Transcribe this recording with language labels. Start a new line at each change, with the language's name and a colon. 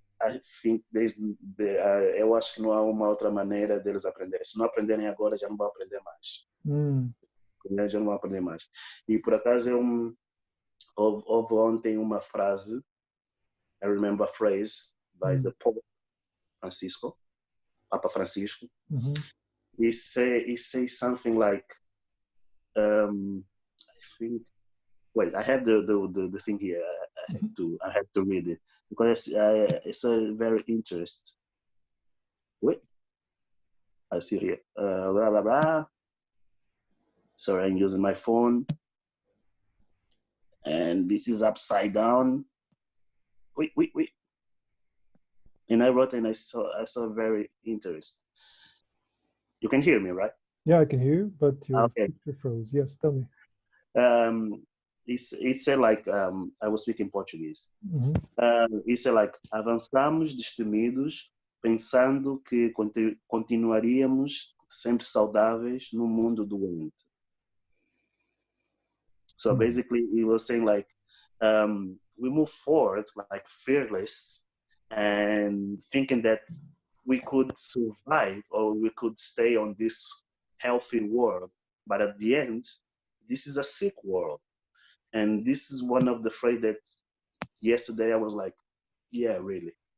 English: I think
Portuguese: eu acho que não há uma outra maneira deles aprenderem. Se não aprenderem agora, já não vão aprender mais. mm, Já não vão aprender mais. E por acaso houve ontem uma frase,
English: I remember a phrase by mm, the Pope Francisco, Papa Francisco. mhm, He say something like, I think. Wait, I have the thing here. mhm. I have to read it, because it's a very interest. Wait, I see here. Blah blah blah. Sorry, I'm using my phone, and this is upside down. Wait. And I wrote, and I saw very interest. You can hear me, right? Yeah, I can hear you, but your Okay. picture froze. Yes, tell me. It said like, I was speaking Portuguese. Mhm, It said like,
Portuguese: avançamos destemidos, pensando que continuaríamos sempre saudáveis no mundo doente.
English: So mm, basically, he was saying like, we move forward like fearless, and thinking that we could survive, or we could stay on this healthy world. But at the end, this is a sick world. And this is one of the phrase that yesterday I was like, yeah, really.